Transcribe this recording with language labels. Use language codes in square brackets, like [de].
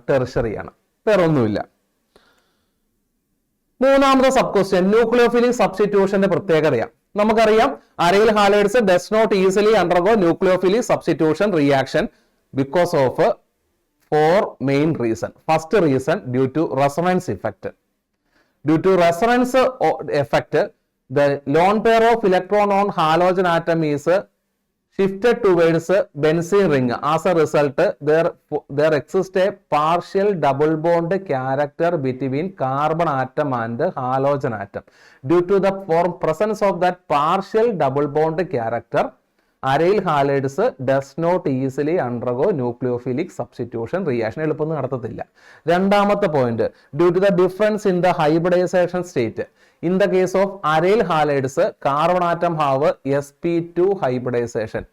[ml] Tertiary ആണ്, വേറൊന്നുമില്ല. മൂന്നാമത്തെ സബ് ക്വസ്റ്റ്യൻ ന്യൂക്ലിയോഫിലിക് സബ്സ്റ്റിറ്റ്യൂഷന്റെ പ്രത്യേകതയാണ്. നമുക്കറിയാം [en] Aryl halides does not easily undergo nucleophilic substitution reaction because of 4 main reason. First reason, due to resonance effect. Due to resonance effect, the lone pair of electron on halogen atom is shifted towards benzene ring. As a result, there exists a partial double bond character between carbon atom and halogen atom. Due to the presence of that partial double bond character, aryl halides does not easily undergo nucleophilic substitution reaction [ml] എളുപ്പമൊന്നും നടത്തത്തില്ല. രണ്ടാമത്തെ point, [en] Due to the difference in the hybridization state. In the case of aryl halides carbon atom have sp2 hybridization.